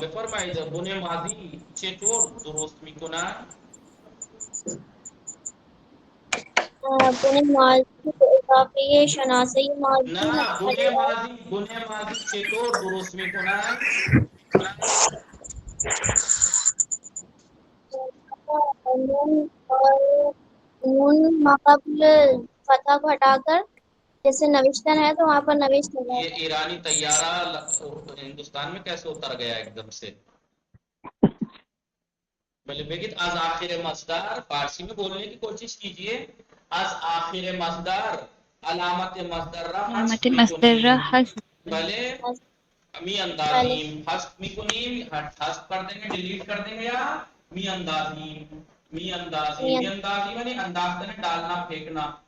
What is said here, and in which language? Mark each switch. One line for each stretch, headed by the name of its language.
Persian: بفرمایید بن ماضی چطور درست میکنن؟ بن ماضی به اضافه شناسه ماضی نه، بن ماضی چطور درست میکنن؟
Urdu: نون اور نون ما قبل فتح کو ہٹا کر جیسے نوشتن ہے تو وہاں پر نوشت ہو یہ جائے گا. ایرانی طیارہ ہندوستان میں کیسے اتر گیا ایک دم سے؟
Persian: بگید از آخر مصدر،
Urdu: فارسی میں بولنے کی کوشش کیجئے.
Persian: از آخر مصدر علامت مصدر را حذف میکنیم. بلے می اندازیم، حذف میکنیم،
Urdu: حذف کر دیں گے، ڈیلیٹ کر دیں گے،
Persian: یا می اندازیم.
Urdu: می اندازیم یعنی انداز کرنے، ڈالنا، پھینکنا.